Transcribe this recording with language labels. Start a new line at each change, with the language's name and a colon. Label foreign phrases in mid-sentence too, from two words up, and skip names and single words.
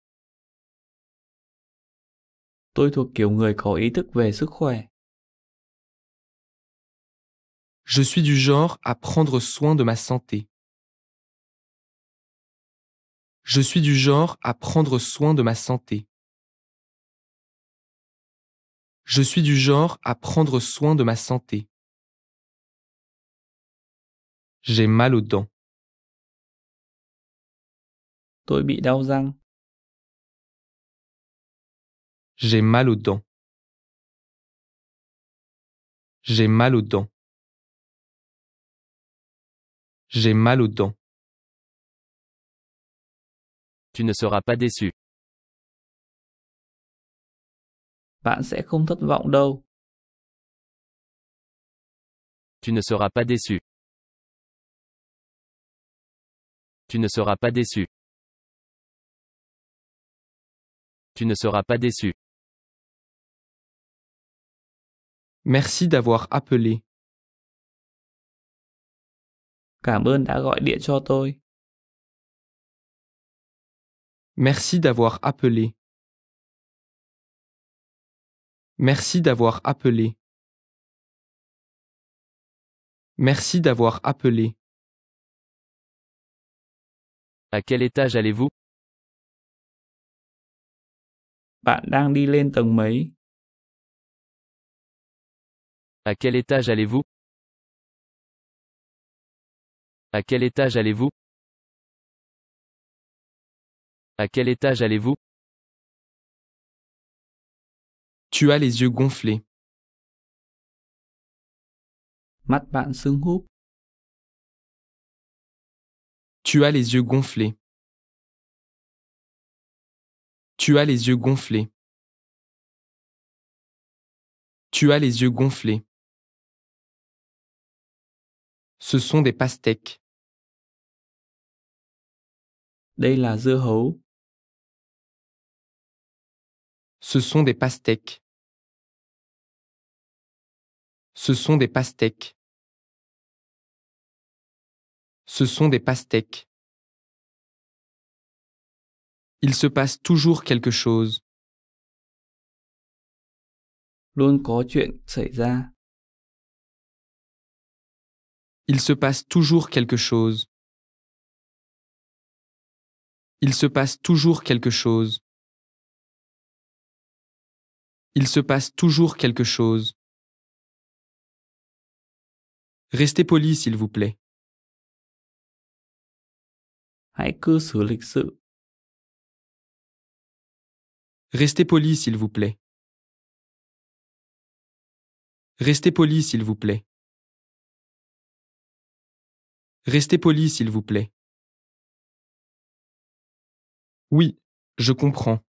Vietnamese: Tôi thuộc kiểu người có ý thức về sức khỏe.
French: Je suis du genre à prendre soin de ma santé. Je suis du genre à prendre soin de ma santé. Je suis du genre à prendre soin de ma santé. J'ai mal aux dents.
Vietnamese: Tôi bị đau răng.
French: J'ai mal aux dents. J'ai mal aux dents. J'ai mal aux dents. Tu ne seras pas déçu.
Vietnamese: Bạn sẽ không thất vọng đâu.
French: Tu ne seras pas déçu. Tu ne seras pas déçu. Tu ne seras pas déçu. Merci d'avoir appelé.
Vietnamese: Cảm ơn đã gọi điện cho tôi.
French: Merci d'avoir appelé. Merci d'avoir appelé. Merci d'avoir appelé. À quel étage allez-vous?
Vietnamese: Bạn đang đi lên tầng mấy?
French: À quel étage allez-vous? À quel étage allez-vous? À quel étage allez-vous? Tu as les yeux gonflés.
Vietnamese: Mắt bạn sưng húp.
French: Tu as les yeux gonflés. Tu as les yeux gonflés. Tu as les yeux gonflés. Ce sont des pastèques.
Vietnamese: Đây là dưa hấu.
French: Ce sont des pastèques. Ce sont des pastèques. Ce sont des pastèques. Il se passe toujours quelque chose.
Vietnamese: Luôn có chuyện xảy ra.
French: Il se passe toujours quelque chose. Il se passe toujours quelque chose. Il se passe toujours quelque chose. Restez poli, s'il vous plaît.
Vietnamese: Hãy cư xử lịch sự.
French: Restez poli, s'il vous plaît. Restez poli, s'il vous plaît. Restez poli, s'il vous plaît. Oui, je comprends.